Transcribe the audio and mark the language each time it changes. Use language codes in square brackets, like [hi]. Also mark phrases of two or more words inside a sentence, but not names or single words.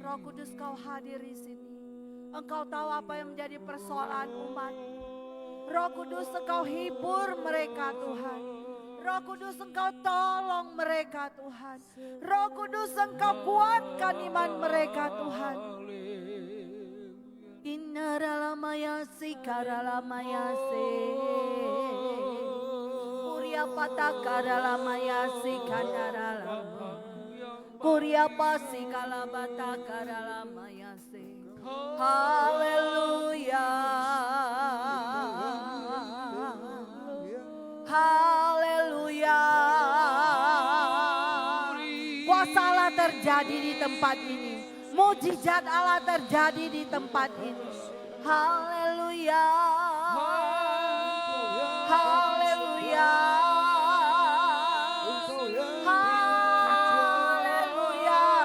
[id] Roh Kudus Kau hadir di sini. Engkau tahu apa yang menjadi persoalan umat. Roh Kudus Engkau hibur mereka Tuhan. Roh Kudus Engkau tolong mereka Tuhan. Roh Kudus Engkau kuatkan iman mereka Tuhan. Inna ralamayasi karalamayasi. Kuria pataka ralamayasi kandaralama. Kuria pasi kalabata karalamayasi. Haleluya. Haleluya. Kuasa Allah terjadi di tempat ini. Mujizat Allah terjadi di tempat ini. Haleluya. Haleluya. Haleluya.